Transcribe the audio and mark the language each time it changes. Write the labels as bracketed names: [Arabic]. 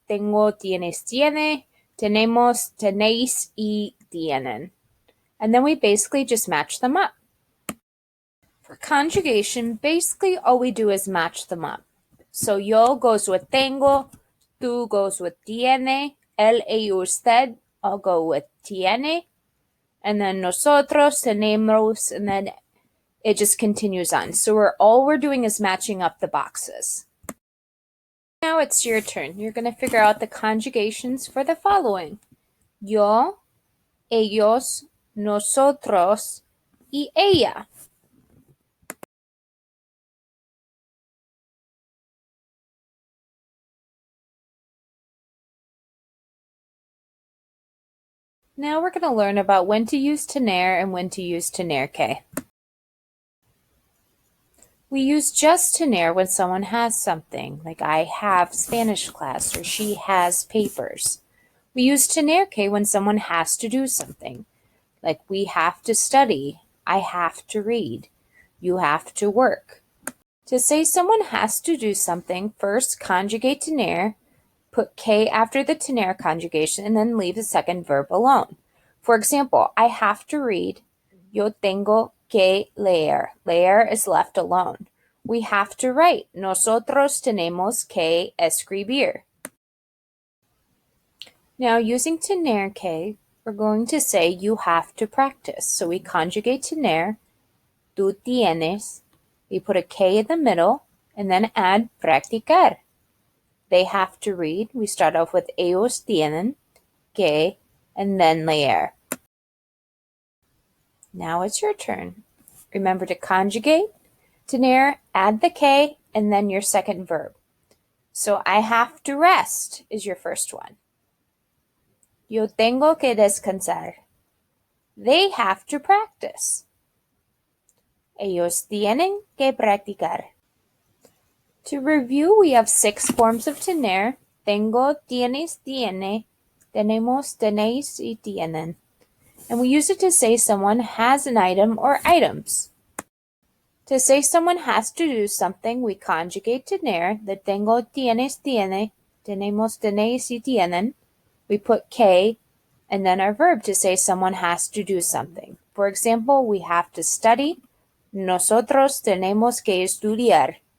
[Spanish] Tengo, tienes, tiene, tenemos, tenéis, y tienen. [English] And then we basically just match them up. For conjugation, basically all we do is match them up. So yo goes with tengo, tú goes with tiene, él, ella, usted all go with tiene, and then nosotros, tenemos, and then it just continues on. So all we're doing is matching up the boxes. Now it's your turn. You're going to figure out the conjugations for the following. [Spanish] Yo, ellos, nosotros, y ella. [English] Now we're going to learn about when to use tener and when to use tener que. We use just tener when someone has something, like I have Spanish class or she has papers. We use tener que when someone has to do something, like we have to study, I have to read, you have to work. To say someone has to do something, first conjugate tener, put que after the tener conjugation, and then leave the second verb alone. For example, I have to read. [Spanish] Yo tengo que leer. [English] Leer is left alone. We have to write. [Spanish] Nosotros tenemos que escribir. [English] Now, using tener que, we're going to say you have to practice. So we conjugate tener. [Spanish] Tú tienes. [English] We put a que in the middle, and then add practicar. They have to read. We start off with [Spanish] ellos tienen que, [English] and then leer. Now it's your turn. Remember to conjugate, tener, add the que, and then your second verb. So I have to rest is your first one. [Spanish] Yo tengo que descansar. [English] They have to practice. [Spanish] Ellos tienen que practicar. [English] To review, we have 6 forms of tener. [Spanish] Tengo, tienes, tiene, tenemos, tenéis, y tienen. [English] And we use it to say someone has an item or items. To say someone has to do something, we conjugate tener. [Spanish] The tengo, tienes, tiene, tenemos, tenéis, y tienen. [English] We put que, and then our verb to say someone has to do something. For example, we have to study. [Spanish] Nosotros tenemos que estudiar.